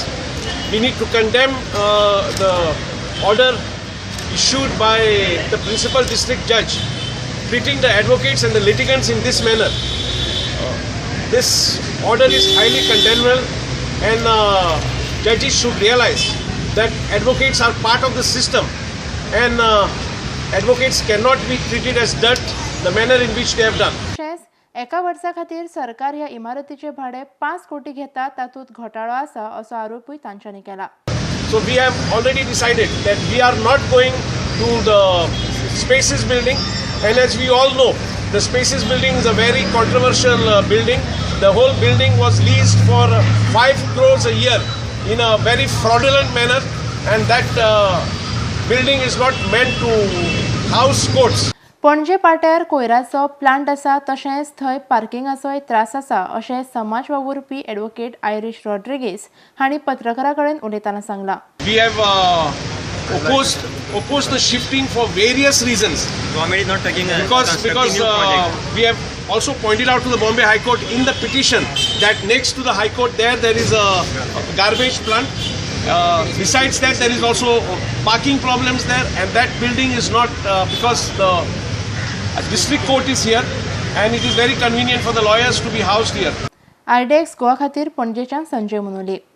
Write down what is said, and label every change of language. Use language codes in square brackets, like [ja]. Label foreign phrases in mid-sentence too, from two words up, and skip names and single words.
[en] We need to condemn the order issued by the principal district judge treating the advocates and the litigants in this manner. This order is highly condemnable, and judges should realize that advocates are part of the system, and advocates cannot be treated as dirt the manner in which they have done. [kok] एका वर्सा खातीर सरकार ह्या इमारतीचे भाडे 5 कोटी घेता तातूंत घोटाळो आसा असो आरोपूय तांच्यांनी केला। [en] So we have already decided that we are not going to the Spaces building, and as we all know, the Spaces building is a very controversial building. The whole building was leased for 5 crores a year in a very fraudulent manner, and that building is not meant to house courts. [kok] पणजे पाट्यार कोयराचो प्लांट आसा तशेंच थंय पार्किंगाचोय त्रास आसा अशें समाज वावुरपी एडवोकेट आयरिश रॉड्रिगीस हांणी पत्रकारां कडेन उलयतना सांगलां। [en] We have opposed the shifting for various reasons. Government is not taking a because we have also pointed out to the Bombay High Court in the petition that next to the High Court there is a garbage plant. Besides that, there is also parking problems there, and that building is not because the district court is here, and it is very convenient for the lawyers to be housed here. [kok] IDEX गोवा खातीर पणजेच्यान संजय मुनोली।